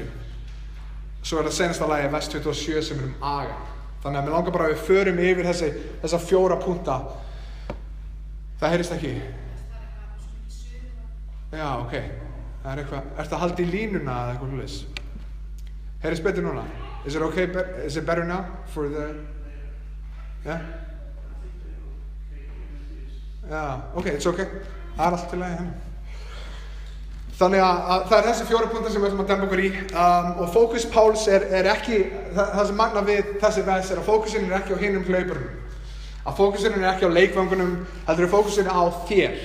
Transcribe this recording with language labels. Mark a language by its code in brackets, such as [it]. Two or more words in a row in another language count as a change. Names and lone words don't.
[is] Svo er það senasta lagi vers 27 sem er aga. Þannig að mér langar bara að við förum yfir þessa 4 punkta. Það heyrist ekki? Já, ok. Það er eitthvað. Ertu að halda í línuna eða eitthvað hlutis? Heyrist betur núna? [en] Is it okay? Is it better now for the? Yeah? Yeah, okay, it's okay. [is] Það er allt til lagi hérna. Þannig að það er þessi 4 punktar sem við ætlum að demba okkur í. Og fókus Páls er ekki, það sem magna við þessi vers er að fókusinn er ekki á hinum hlaupurum. Að fókusinn er ekki á leikvangunum, heldur er fókusinn á þér.